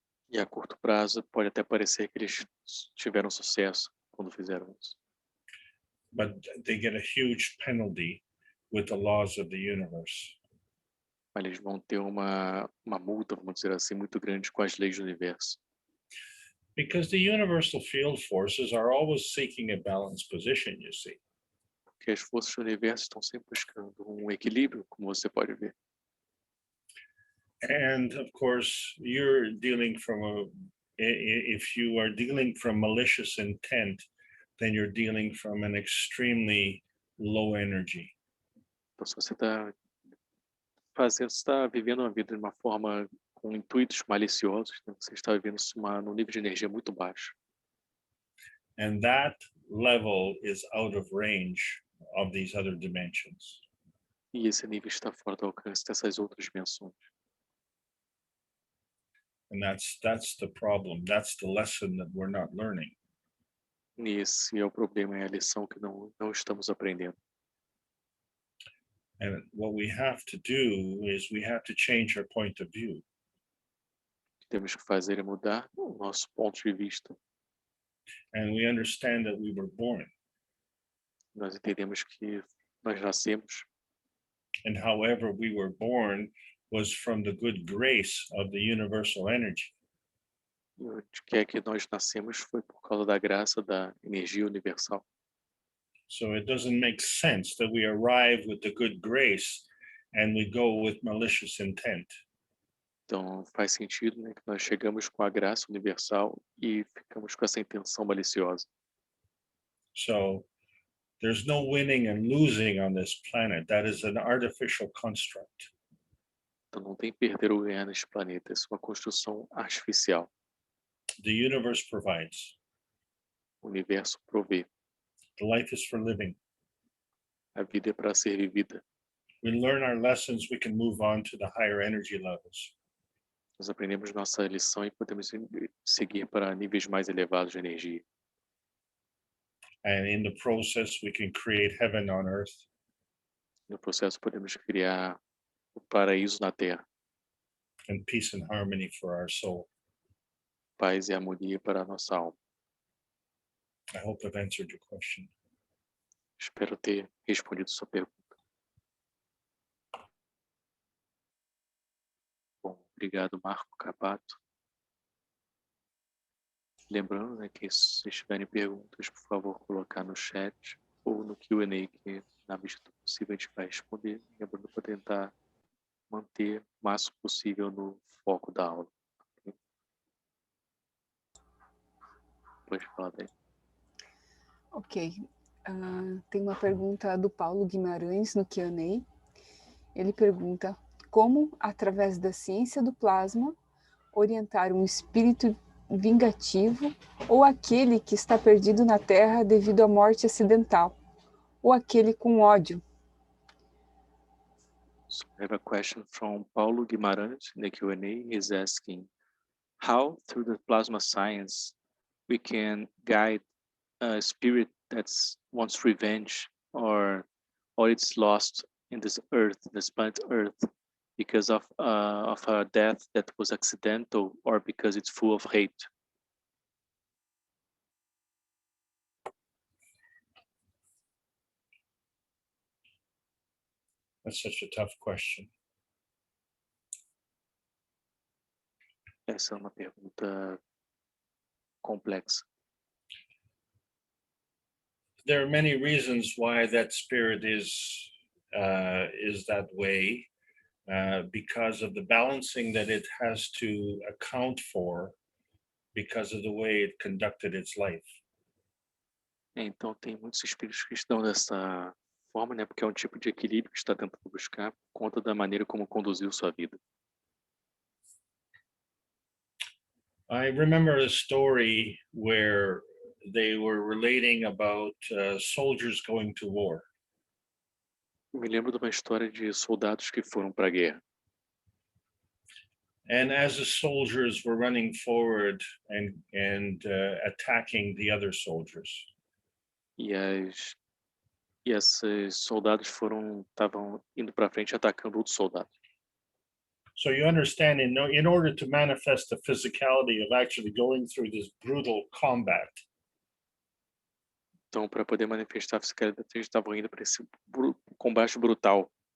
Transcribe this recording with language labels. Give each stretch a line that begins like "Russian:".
Portuguese: E a curto prazo, pode até parecer que eles tiveram sucesso quando fizeram isso.
English: But they get a huge penalty with the laws of the universe.
Portuguese: Mas eles vão ter uma multa, vamos dizer assim, muito grande com as leis do universo.
English: Because the universal field forces are always seeking a balanced position, you see.
Portuguese: Porque as forças do universo estão sempre buscando um equilíbrio, como você pode ver.
English: And of course, you're dealing from if you are dealing from malicious intent, then you're dealing from an extremely low energy.
Portuguese: Então, se você está vivendo uma vida de uma forma com intuitos maliciosos, né? Você está vivendo num nível de energia muito baixo.
English: And that level is out of range of these other dimensions.
Portuguese: E esse nível está fora do alcance dessas outras dimensões.
English: And that's the problem. That's the lesson that we're not learning.
Portuguese: E esse é o problema, é a lição que não estamos aprendendo.
English: And what we have to do is we have to change our point of view.
Portuguese: O que temos que fazer é mudar o nosso ponto de vista.
English: And we understand that we were born.
Portuguese: Nós entendemos que nós nascemos,
English: And however we were born was from the good grace of the universal energy.
Portuguese: e o que é que nós nascemos foi por causa da graça da energia universal.
English: So it doesn't make sense that we arrive with the good grace and we go with malicious intent.
Portuguese: Então faz sentido, né, que nós chegamos com a graça universal e ficamos com essa intenção maliciosa.
English: So there's no winning and losing on this planet. That is an artificial construct.
Portuguese: Então não tem perder ou ganhar neste planeta, isso é uma construção artificial.
English: The universe provides.
Portuguese: O universo provê.
English: The life is for living.
Portuguese: A vida é para ser vivida.
English: We learn our lessons, we can move on to the higher energy levels.
Portuguese: Nós aprendemos nossa lição e podemos seguir para níveis mais elevados de energia.
English: And in the process, we can create heaven on earth.
Portuguese: No processo podemos criar o paraíso na Terra.
English: and peace and harmony for our soul.
Portuguese: Paz e harmonia para a nossa alma.
English: I hope I've answered your question.
Portuguese: Espero ter respondido sua pergunta. Bom, obrigado, Marco Capato. Lembrando, né, que se tiverem perguntas, por favor, colocar no chat ou no Q&A, que na medida do possível a gente vai responder. Lembrando para tentar manter o máximo possível no foco da aula. Okay? Pode falar daí. Ok. Tem uma pergunta do Paulo Guimarães no Q&A. Ele pergunta como, através da ciência do plasma, orientar um espírito vingativo ou aquele que está perdido na Terra devido à morte acidental, ou aquele com ódio.
English: So I have a question from Paulo Guimarães in the Q&A. He's asking, how through the plasma science we can guide a spirit that wants revenge or it's lost in this earth, this planet Earth, because of a death that was accidental or because it's full of hate? That's such a tough question.
Portuguese: Essa é uma pergunta complexa.
English: There are many reasons why that spirit is that way, because of the balancing that it has to account for, because of the way it conducted its life.
Portuguese: Então tem muitos espíritos que estão dessa forma, né? Porque é um tipo de equilíbrio que está tentando buscar por conta da maneira como conduziu sua vida.
English: I remember a story where they were relating about soldiers going to war.
Portuguese: Me lembro de uma história de soldados que foram para a guerra.
English: And as the soldiers were running forward and attacking the other soldiers,
Portuguese: E esses soldados estavam indo para frente atacando outros soldados.
English: so you understand, in order to manifest the physicality of actually going through this brutal combat,
Portuguese: Então, para poder manifestar a fisicalidade, eles estavam indo para esse combate brutal.